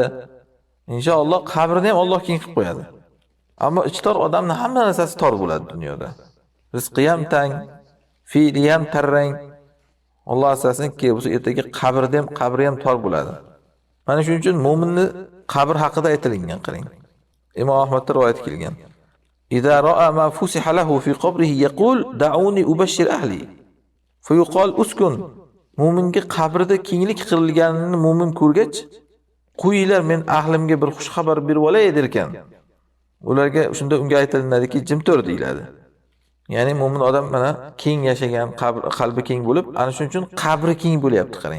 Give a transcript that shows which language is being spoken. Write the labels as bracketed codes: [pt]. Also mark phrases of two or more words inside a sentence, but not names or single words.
[uz] Inshaalloh qabrini ham Alloh keng qilib qo'yadi. Ammo ichi tor odamning hamma narsasi tor bo'ladi dunyoda. Rizqi ham tang, fe'li ham tarrang. Alloh asasinki, bu ertaga qabri ham tor bo'ladi. Mana shuning uchun mu'minni qabr haqida aytilgan qarang. Imom Ahmadda rivoyat kelgan. [ar] إذا رأى ما فسح له في قبره يقول دعوني أبشر أهلي. فيقال اسكن. [uz] Mu'minga qabrida kenglik qilinganini mu'min ko'rgach, qo'yinglar, men ahlimga bir xush xabar berib olay derkan. Ularga shunda unga aytilinadiki, jim tur deyiladi. Ya'ni mu'min odam mana keng yashagan, qalbi keng bo'lib, ana shuning uchun qabri keng bo'lyapti qarang.